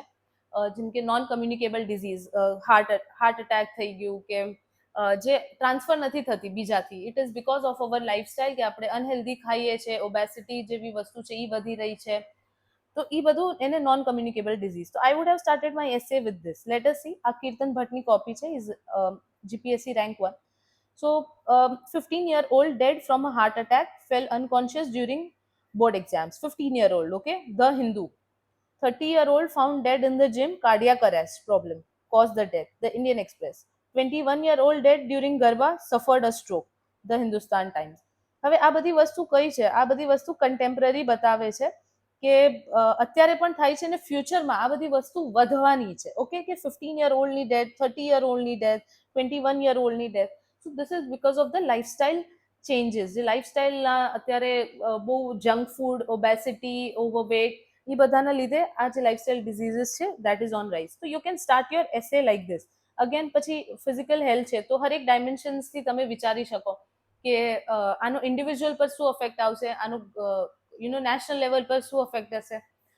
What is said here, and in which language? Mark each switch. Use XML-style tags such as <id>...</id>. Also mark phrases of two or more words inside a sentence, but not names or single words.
<gu>જેમ કે</gu> <en>non communicable disease, heart attack</en> <gu>થઈ ગયું, કે જે ટ્રાન્સફર નથી થતી બીજાથી.</gu> <en>it is because of our lifestyle,</en> <gu>કે આપણે અનહેલ્ધી ખાઈએ છીએ, ઓબેસિટી જેવી વસ્તુ છે એ વધી રહી છે. તો એ બધું એને</gu> <en>non communicable disease. તો I would have started my essay with this. let us see.</en> <gu>આ કીર્તન ભટ્ટની કોપી છે,</gu> <en>is GPSC rank 1. So, 15-year-old dead from a heart attack, fell unconscious during board exams. 15-year-old, okay? The Hindu. 30-year-old found dead in the gym, cardiac arrest problem, caused the death. The Indian Express. 21-year-old dead during Garba, suffered a stroke. The Hindustan Times.</en> <gu>હવે આ બધી વસ્તુ કઈ છે? આ બધી વસ્તુ કન્ટેમ્પરરી બતાવે છે કે અત્યારે પણ થાય છે ને ફ્યુચરમાં આ બધી વસ્તુ વધવાની છે.</gu> <en>ઓકે, કે 15-year-oldની death, 30-year-oldની death, 21-year-oldની death. so this is because of the lifestyle changes.</en> <gu>જે લાઇફસ્ટાઇલના અત્યારે બહુ</gu> <en>junk food, obesity, overweight,</en> <gu>એ બધાના લીધે આ જે</gu> <en>lifestyle diseases</en> <gu>છે</gu> <en>that is on rise. તો you can start your essay like this.</en> <gu>અગેન પછી</gu> <en>physical health</en> <gu>છે તો હરેક ડાયમેન્શન્સથી તમે વિચારી શકો કે આનો ઇન્ડિવિજ્યુઅલ પર શું અફેક્ટ આવશે, આનું</gu> <en>national level</en> <gu>પર શું અફેક્ટ હશે.</gu>